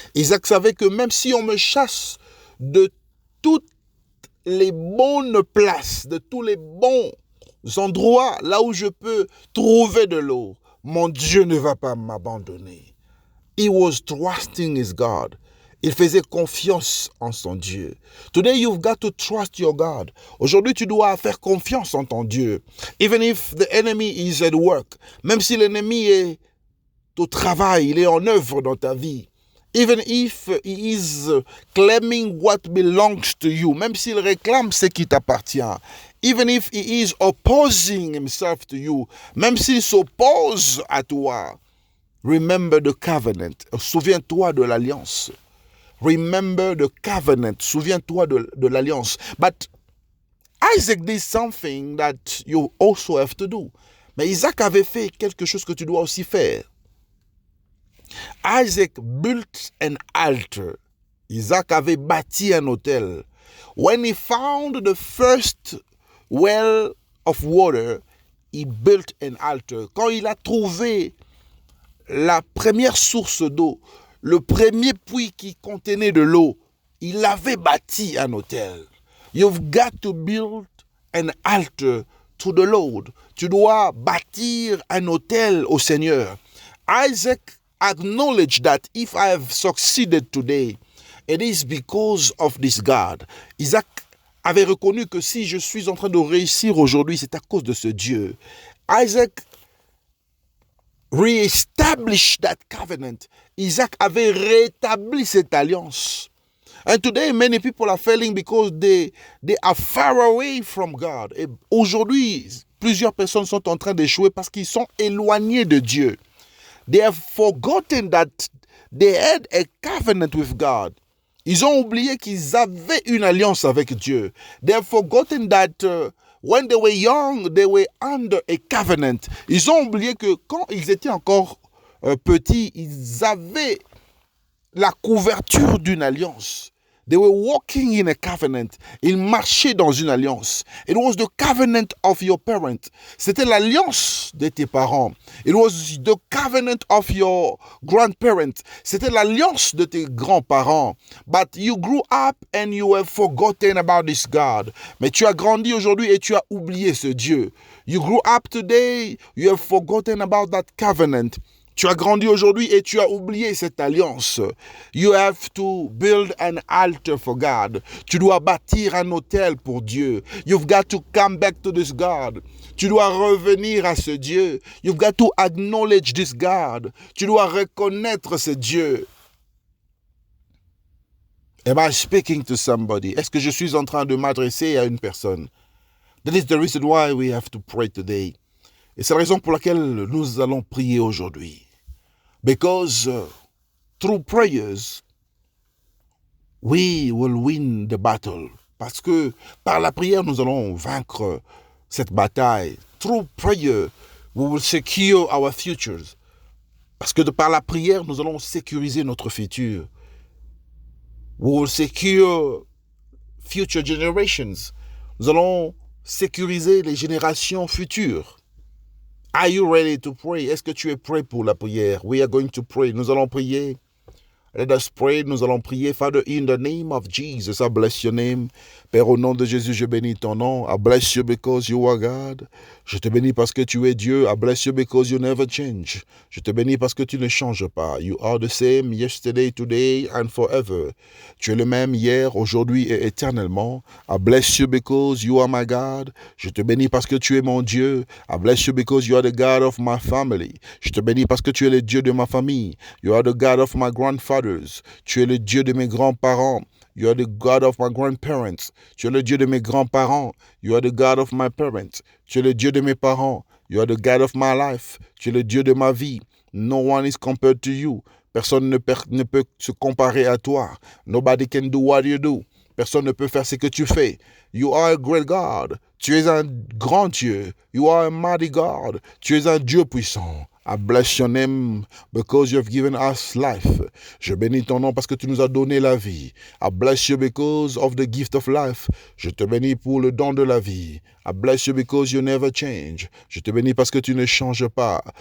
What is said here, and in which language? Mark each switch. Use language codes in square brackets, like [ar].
[fr] Isaac savait que même si on me chasse de toutes les bonnes places, de tous les bons endroits, là où je peux trouver de l'eau, mon Dieu ne va pas m'abandonner. [en] He was trusting his God. [fr] Il faisait confiance en son Dieu. [en] Today you've got to trust your God. [fr] Aujourd'hui, tu dois faire confiance en ton Dieu. [en] Even if the enemy is at work. [fr] Même si l'ennemi est au travail, il est en œuvre dans ta vie. [en] Even if he is claiming what belongs to you. [fr] Même s'il réclame ce qui t'appartient. [en] Even if he is opposing himself to you. [fr] Même s'il s'oppose à toi. [en] Remember the covenant. [fr] Souviens-toi de l'alliance. [en] Remember the covenant. [fr] Souviens-toi de l'alliance. [en] But Isaac did something that you also have to do. [fr] Mais Isaac avait fait quelque chose que tu dois aussi faire. [en] Isaac built an altar. [fr] Isaac avait bâti un autel. [en] When he found the first well of water, he built an altar. [fr] Quand il a trouvé la première source d'eau, le premier puits qui contenait de l'eau, il avait bâti un autel. [en] You've got to build an altar to the Lord. [fr] Tu dois bâtir un autel au Seigneur. [en] Isaac acknowledged that if I have succeeded today, it is because of this God. [fr] Isaac avait reconnu que si je suis en train de réussir aujourd'hui, c'est à cause de ce Dieu. [en] Isaac re-established that covenant. [fr] Isaac avait rétabli cette alliance. [en] And today, many people are failing because they are far away from God. [fr] Et aujourd'hui, plusieurs personnes sont en train d'échouer parce qu'ils sont éloignés de Dieu. [en] They have forgotten that they had a covenant with God. [fr] Ils ont oublié qu'ils avaient une alliance avec Dieu. [en] They have forgotten that when they were young, they were under a covenant. [fr] Ils ont oublié que quand ils étaient encore petits, ils avaient la couverture d'une alliance. [en] They were walking in a covenant. [fr] Ils marchaient dans une alliance. [en] It was the covenant of your parent. [fr] C'était l'alliance de tes parents. [en] It was the covenant of your grandparents. [fr] C'était l'alliance de tes grands-parents. [en] But you grew up and you have forgotten about this God. [fr] Mais tu as grandi aujourd'hui et tu as oublié ce Dieu. [en] You grew up today, you have forgotten about that covenant. [fr] Tu as grandi aujourd'hui et tu as oublié cette alliance. [en] You have to build an altar for God. [fr] Tu dois bâtir un autel pour Dieu. [en] You've got to come back to this God. [fr] Tu dois revenir à ce Dieu. [en] You've got to acknowledge this God. [fr] Tu dois reconnaître ce Dieu. [en] Am I speaking to somebody? [fr] Est-ce que je suis en train de m'adresser à une personne? [en] That is the reason why we have to pray today. [fr] Et c'est la raison pour laquelle nous allons prier aujourd'hui. [en] Because through prayers, we will win the battle. [fr] Parce que par la prière, nous allons vaincre cette bataille. [en] Through prayer, we will secure our futures. [fr] Parce que par la prière, nous allons sécuriser notre futur. [en] We will secure future generations. [fr] Nous allons sécuriser les générations futures. [en] Are you ready to pray? [fr] Est-ce que tu es prêt pour la prière? [en] We are going to pray. [fr] Nous allons prier. [en] Let us pray. Nous allons prier. Father, in the name of Jesus, I bless your name. [fr] Père, au nom de Jésus, je bénis ton nom. [en] I bless you because you are God. [fr] Je te bénis parce que tu es Dieu. [en] I bless you because you never change. [fr] Je te bénis parce que tu ne changes pas. [en] You are the same yesterday, today and forever. [fr] Tu es le même hier, aujourd'hui et éternellement. [en] I bless you because you are my God. [fr] Je te bénis parce que tu es mon Dieu. [en] I bless you because you are the God of my family. [fr] Je te bénis parce que tu es le Dieu de ma famille. [en] You are the God of my grandfathers. [fr] Tu es le Dieu de mes grands-parents. [en] You are the God of my grandparents. [fr] Tu es le Dieu de mes grands-parents. [en] You are the God of my parents. [fr] Tu es le Dieu de mes parents. [en] You are the God of my life. [fr] Tu es le Dieu de ma vie. [en] No one is compared to you. [fr] Personne ne peut se comparer à toi. [en] Nobody can do what you do. [fr] Personne ne peut faire ce que tu fais. [en] You are a great God. [fr] Tu es un grand Dieu. [en] You are a mighty God. [fr] Tu es un Dieu puissant. [en] I bless your name because you have given us life. [fr] Je bénis ton nom parce que tu nous as donné la vie. [en] I bless you because of the gift of life. [fr] Je te bénis pour le don de la vie. [en] I bless you because you never change. [fr] Je te bénis parce que tu ne changes pas.